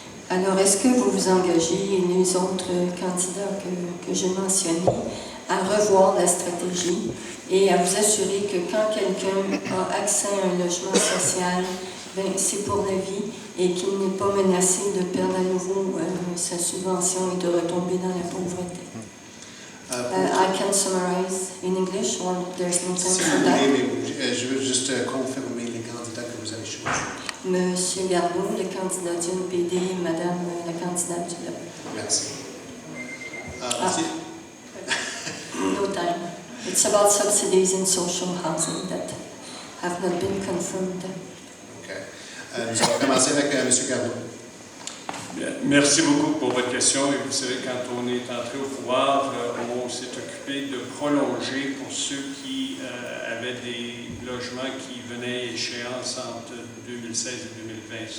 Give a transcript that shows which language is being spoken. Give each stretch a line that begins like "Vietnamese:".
French: Alors, est-ce que vous vous engagez, et les autres candidats que j'ai mentionnés, à revoir la stratégie et à vous assurer que quand quelqu'un a accès à un logement social, c'est pour la vie et qu'il n'est pas menacé de perdre à nouveau sa subvention et de retomber dans la pauvreté?
English: I can summarize in English, or there's no time for that.
French: Je veux juste confirmer les candidats que vous avez choisis. Monsieur Garneau, le candidat du NPD, et Madame la candidate du Bloc. Merci.
English: No time. It's about subsidies in social housing that have not been confirmed. Okay.
French: Nous allons commencer avec M. Garneau. Bien. Merci beaucoup pour votre question. Et vous savez, quand on est entré au pouvoir, on s'est occupé de prolonger pour ceux qui avaient des logements qui venaient à échéance entre 2016 et 2020.